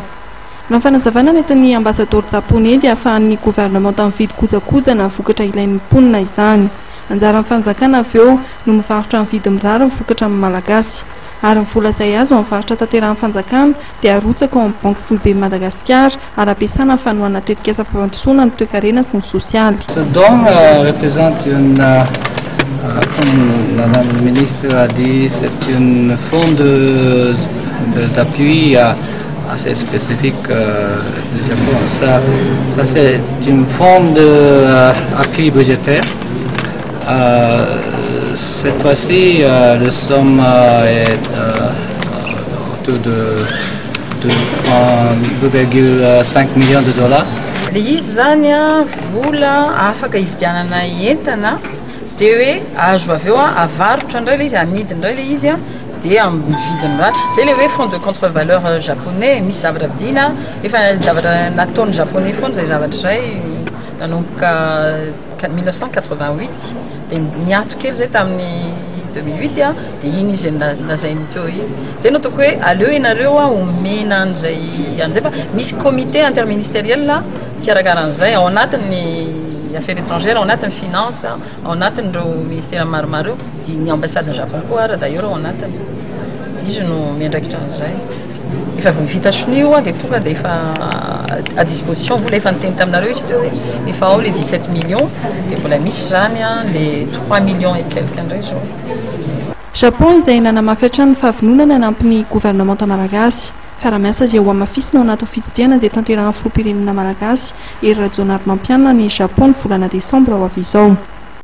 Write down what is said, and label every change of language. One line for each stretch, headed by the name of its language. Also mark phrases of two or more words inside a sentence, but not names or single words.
Malagasy: Raha fanazavana ny entin'ny ambasador japonais dia ahafahan'ny gouvernement mividy kojakoja na vokatra ilain'ny mponina izany. Anjara amin'ny fanjakana avy eo no mivarotra amin'ny vidiny mirary ny vokatra amin'ny malagasy. Ary ny vola izay azo amin'ny varotra tanterahan'ny fanjakana dia arotsaka ao amin'ny banky foibe Madagasikara ary ampiasana amin'ny fanoana tetikasa fampandrosoana ny toe-karena sy ny sosialy.
French: Ce don représente comme Madame la Ministre a dit, c'est une forme d'appui assez spécifique du Japon. Ça c'est une forme d'appui budgétaire. Cette fois-ci, la somme est autour de 2,5 millions de dollars.
Malagasy: Le izy zany vola afaka hividianana entana dia hoe azo avy eo avarotra indray le izy amidy indray le izy dia amin'ny vidiny mirary. Zay le hoe
French: fonds de contre-valeur japonais
Malagasy: misy zavatra vidiana efa zavatra nataony japonais foana zay zavatra zay nanomboka 1988 dia niato kely zay tamin'ny 2008 dia iny izy lazainy teo iny. Zay no ataoko hoe aleo ianareo omena an'izay fa misy
French: comité interministériel
Malagasy: mikarakara-an'izay ao anatin'ny
French: affaires étrangères,
Malagasy: ao anatin'ny finance, ao anatin'ireo ministère maromaro ny ambassade Japon koa ary d'ailleurs ao anatiny izy no miandraikitra an'izay. Efa vita sonio dia tonga dia efa
French: à disposition
Malagasy: vola efa niteny taminareo izy teo efa ao
French: les 17 millions
Malagasy: dia mbola misy zany
French: les 3 millions et quelques
Malagasy: indray zao. Japon izay nanamafy hatrany ny fahavononana anampin'ny gouvernement malagasy. Fiara-miasa izay ho amafisina ao anatin'ny fitsidihana izay tanterahan'ny filoham-pirenena malagasy ery Rajaonarymampianina ny Japon ny volana Desambra ho avy izao.